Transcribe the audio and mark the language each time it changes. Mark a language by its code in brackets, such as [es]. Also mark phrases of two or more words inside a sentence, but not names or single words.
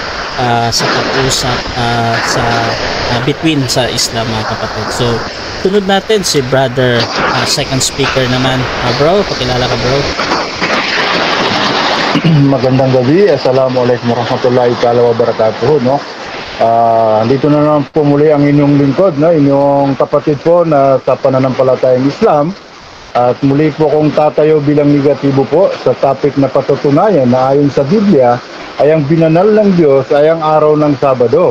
[tl] sa pag-usap between sa Islam mga kapatid. So sunod natin si brother second speaker naman. Bro, pakilala ka bro. Magandang gabi. [ar] Assalamualaikum warahmatullahi wabarakatuh, [tl] no? Dito na naman po muli ang inyong lingkod, no? Inyong kapatid po na sa pananampalatayang Islam. At muli po kong tatayo bilang negatibo po sa topic na patutunayan na ayon sa Biblia ay ang binanal ng Diyos ay ang araw ng Sabado.